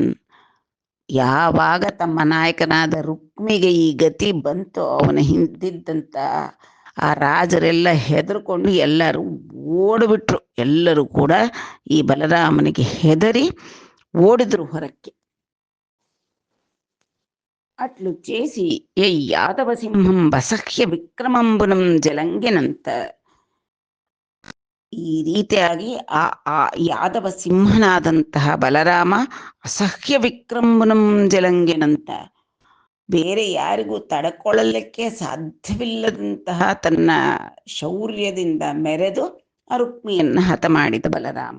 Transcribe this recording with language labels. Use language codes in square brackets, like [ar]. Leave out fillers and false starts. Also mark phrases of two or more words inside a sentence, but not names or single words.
[kn] ಯಾವಾಗ ತಮ್ಮ ನಾಯಕನಾದ ರುಕ್ಮಿಗೆ ಈ ಗತಿ ಬಂತು, ಅವನ ಹಿಂದಿದ್ದಂತ ಆ ರಾಜರೆಲ್ಲ ಹೆದರ್ಕೊಂಡು ಎಲ್ಲರೂ ಓಡಿಬಿಟ್ರು. ಎಲ್ಲರೂ ಕೂಡ ಈ ಬಲರಾಮನಿಗೆ ಹೆದರಿ ಓಡಿದ್ರು ಹೊರಕ್ಕೆ. [te] ಅಟ್ಲು చేసి ఏ యాదవ సింహం బసహ్య విక్రమంబునం జలంగెనంత. [kn] ಈ ರೀತಿಯಾಗಿ ಆ ಯಾದವ ಸಿಂಹನಾದಂತಹ ಬಲರಾಮ [te] అసహ్య విక్రంబునం జలంగెనంత, [kn] ಬೇರೆ ಯಾರಿಗೂ ತಡ್ಕೊಳ್ಳಲಿಕ್ಕೆ ಸಾಧ್ಯವಿಲ್ಲದಂತಹ ತನ್ನ ಶೌರ್ಯದಿಂದ ಮೆರೆದು ಆ ರುಕ್ಮಿಯನ್ನ ಹತ ಮಾಡಿದ ಬಲರಾಮ.